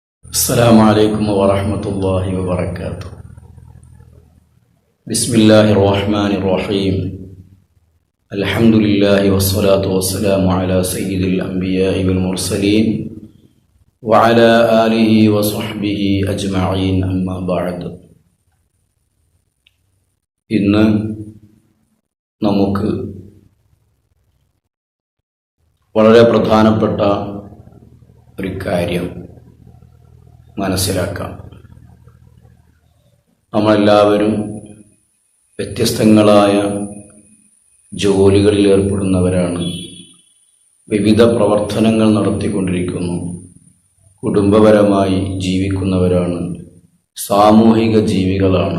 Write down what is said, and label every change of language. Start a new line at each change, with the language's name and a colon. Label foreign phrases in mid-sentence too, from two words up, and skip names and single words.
Arabic: السلام عليكم ورحمة الله وبركاته. بسم الله الرحمن الرحيم. الحمد لله والصلاة والسلام على سيد الأنبياء والمرسلين وعلى آله وصحبه أجمعين أما بعد.
Malayalam: ഇന്ന് നമുക്ക് വളരെ പ്രധാനപ്പെട്ട ഒരു കാര്യം മനസ്സിലാക്കാം. നമ്മളെല്ലാവരും വ്യത്യസ്തങ്ങളായ ജോലികളിൽ ഏർപ്പെടുന്നവരാണ്, വിവിധ പ്രവർത്തനങ്ങൾ നടത്തിക്കൊണ്ടിരിക്കുന്നു, കുടുംബപരമായി ജീവിക്കുന്നവരാണ്, സാമൂഹിക ജീവികളാണ്.